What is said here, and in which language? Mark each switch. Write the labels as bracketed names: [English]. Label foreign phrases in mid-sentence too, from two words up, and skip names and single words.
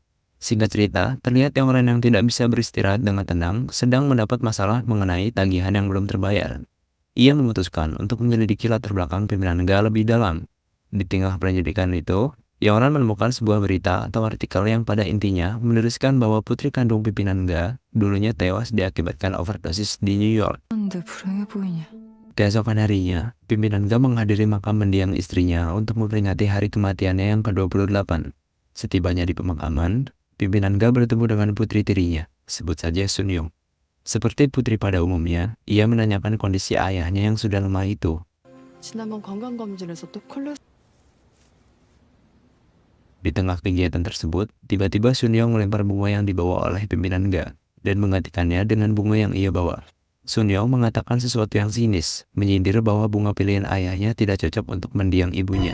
[Indonesian] Singkat cerita, terlihat Yongran yang tidak bisa beristirahat dengan tenang sedang mendapat masalah mengenai tagihan yang belum terbayar. Ia memutuskan untuk menyelidiki latar belakang pimpinan Ga lebih dalam. Di tengah penyelidikan itu, Yongran menemukan sebuah berita atau artikel yang pada intinya menuliskan bahwa putri kandung pimpinan Ga dulunya tewas diakibatkan overdosis di New York. [Korean] 근데 불행해 보이냐? [Indonesian] Keesokan harinya, pimpinan Ga menghadiri makam mendiang istrinya untuk memperingati hari kematiannya yang ke-28. Setibanya di pemakaman, pimpinan Ga bertemu dengan putri tirinya, sebut saja Sun Yung. Seperti putri pada umumnya, ia menanyakan kondisi ayahnya yang sudah lemah itu. [Korean] 지난번 건강검진에서 또 [Indonesian] Di tengah kegiatan tersebut, tiba-tiba Sun Yung melempar bunga yang dibawa oleh pimpinan Ga dan menggantikannya dengan bunga yang ia bawa. Sun Yung mengatakan sesuatu yang sinis, menyindir bahwa bunga pilihan ayahnya tidak cocok untuk mendiang ibunya.